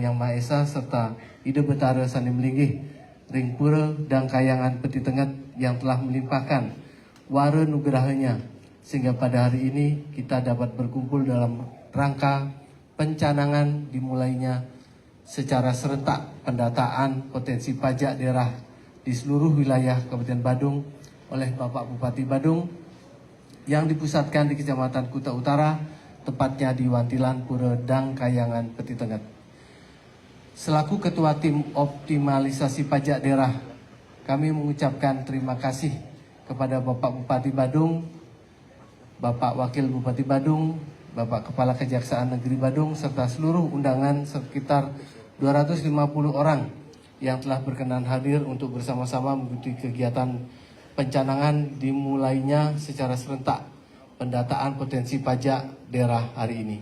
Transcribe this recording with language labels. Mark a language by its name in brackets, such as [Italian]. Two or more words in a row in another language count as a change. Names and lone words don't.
[Indonesian] Yang Maha Esa, serta Ida Betara Sani Melinggih, Ring Pura dan Kayangan Peti Tengah yang telah melimpahkan wara nugerahanya sehingga pada hari ini kita dapat berkumpul dalam rangka pencanangan dimulainya secara serentak pendataan potensi pajak daerah di seluruh wilayah Kabupaten Badung oleh Bapak Bupati Badung yang dipusatkan di Kecamatan Kuta Utara, tepatnya di Wantilan Pura Dang Kayangan Peti Tengah. Selaku Ketua Tim Optimalisasi Pajak Daerah, kami mengucapkan terima kasih kepada Bapak Bupati Badung, Bapak Wakil Bupati Badung, Bapak Kepala Kejaksaan Negeri Badung, serta seluruh undangan sekitar 250 orang yang telah berkenan hadir untuk bersama-sama mengikuti kegiatan pencanangan dimulainya secara serentak pendataan potensi pajak daerah hari ini.